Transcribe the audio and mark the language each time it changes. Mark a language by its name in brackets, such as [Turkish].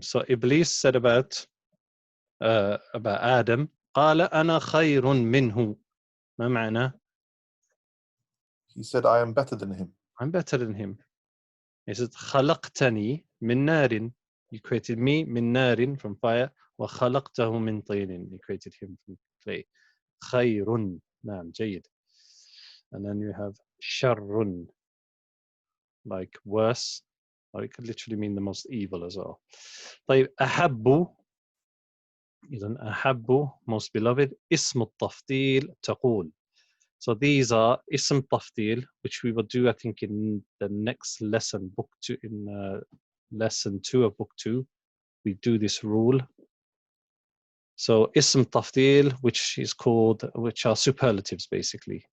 [English] So Iblis said about Adam, [Arabic] قال أنا خير منه. ما معنى? [English] He said, I am better than him. I'm better than him. He said, [Arabic] خلقتني من نار. [English] You created me [Arabic] من نار, [English] from fire. [Arabic] وخلقته من طين. [English] You created him from clay. [Arabic] خير. نعم. جيد. [English] And then you have شر, like worse, or it could literally mean the most evil as well. [Arabic] طيب أحب, إذن أحب, [English] most beloved. [Arabic] اسم التفضيل تقول. [English] So these are ism tafdil, which we will do, I think, in the next lesson, book 2, in lesson 2 of book 2. We do this rule. So ism tafdil, which are superlatives basically.